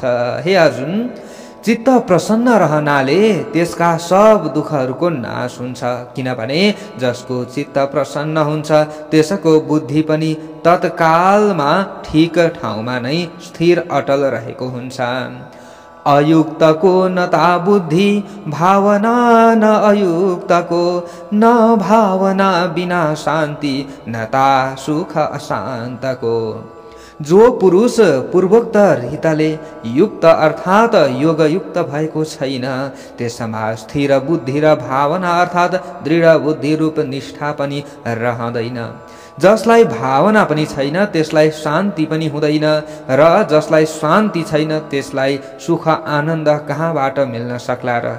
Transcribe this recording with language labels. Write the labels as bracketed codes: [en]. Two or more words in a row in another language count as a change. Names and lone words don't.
[ne] हे अर्जुन, चित्त प्रसन्न रहनाले त्यसका सब दुःखहरूको नाश हुन्छ। किनभने जसको चित्त प्रसन्न हुन्छ त्यसको बुद्धि पनि तत्कालमा ठिक ठाउँमा नै स्थिर अटल रहेको हुन्छ। अयुक्तको न ता बुद्धि भावना न अयुक्तको, न भावना बिना शान्ति न ता सुख अशान्तको। जो पुरुष पूर्वोक्त रीतले युक्त अर्थात् योगयुक्त भएको छैन त्यसमा स्थिर बुद्धि र भावना अर्थात् दृढ बुद्धि रूप निष्ठा पनि रहँदैन। जसलाई भावना पनि छैन त्यसलाई शान्ति पनि हुँदैन र जसलाई शान्ति छैन त्यसलाई सुख आनन्द कहाँबाट मिल्न सक्ला र।